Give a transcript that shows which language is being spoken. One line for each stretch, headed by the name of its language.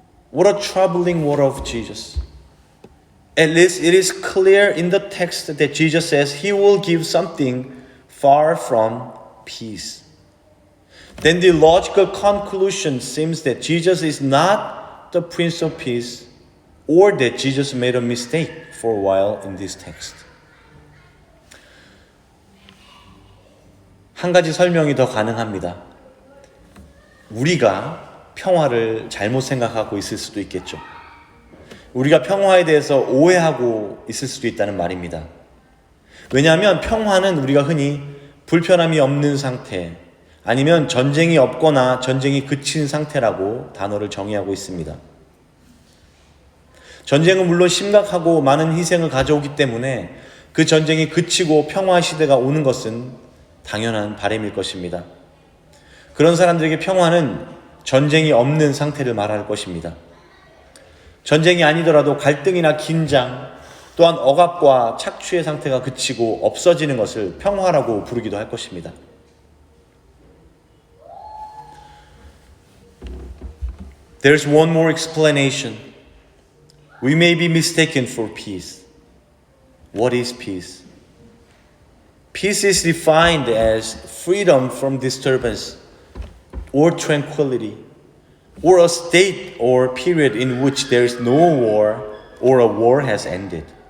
English: What a troubling word of Jesus. At least it is clear in the text that Jesus says he will give something far from peace. Then the logical conclusion seems that Jesus is not the Prince of Peace, or that Jesus made a mistake for a while in this text.
Korean: 한 가지 설명이 더 가능합니다. 우리가 평화를 잘못 생각하고 있을 수도 있겠죠. 우리가 평화에 대해서 오해하고 있을 수도 있다는 말입니다. 왜냐하면 평화는 우리가 흔히 불편함이 없는 상태, 아니면 전쟁이 없거나 전쟁이 그친 상태라고 단어를 정의하고 있습니다. 전쟁은 물론 심각하고 많은 희생을 가져오기 때문에 그 전쟁이 그치고 평화 시대가 오는 것은 당연한 바람일 것입니다. 그런 사람들에게 평화는 전쟁이 없는 상태를 말할 것입니다. 전쟁이 아니더라도 갈등이나 긴장, 또한 억압과 착취의 상태가 그치고 없어지는 것을 평화라고 부르기도 할 것입니다.
English: There's one more explanation. We may be mistaken for peace. What is peace? Peace is defined as freedom from disturbance or tranquility, or a state or period in which there is no war or a war has ended.